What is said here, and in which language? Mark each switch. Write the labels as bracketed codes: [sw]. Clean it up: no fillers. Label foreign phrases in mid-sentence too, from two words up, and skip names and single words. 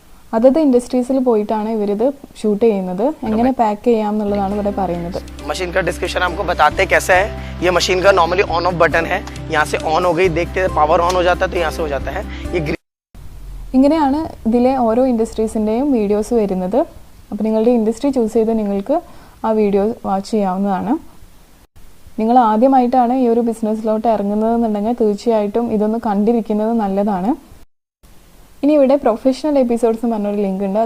[ml] അതത് ഇൻഡസ്ട്രീസിൽ പോയിട്ടാണ് ഇവരിത് ഷൂട്ട് ചെയ്യുന്നത്. എങ്ങനെ പാക്ക് ചെയ്യാം എന്നുള്ളതാണ് ഇവിടെ പറയുന്നത്. [hi] मशीन का डिस्क्रिप्शन आपको बताते कैसा है. ये मशीन का [en] normally on off button [hi] है. यहाँ से ऑन हो गई, देखते [en] power on [hi] हो जाता है तो यहाँ से हो जाता है. ये [ml] ഇങ്ങനെയാണ് ഇതിലെ ഓരോ ഇൻഡസ്ട്രീസിൻ്റെയും വീഡിയോസ് വരുന്നത്. അപ്പോൾ നിങ്ങളുടെ [en] industry choose [ml] ചെയ്ത് നിങ്ങൾക്ക് ആ [en] video watch [ml] ചെയ്യാവുന്നതാണ്. നിങ്ങൾ ആദ്യമായിട്ടാണ് ഈ ഒരു ബിസിനസ്സിലോട്ട് ഇറങ്ങുന്നതെന്നുണ്ടെങ്കിൽ തീർച്ചയായിട്ടും ഇതൊന്ന് കണ്ടിരിക്കുന്നത് നല്ലതാണ്. ഇനി ഇവിടെ [en] professional episodes [ml] എന്ന് പറഞ്ഞൊരു ലിങ്ക് ഉണ്ട്.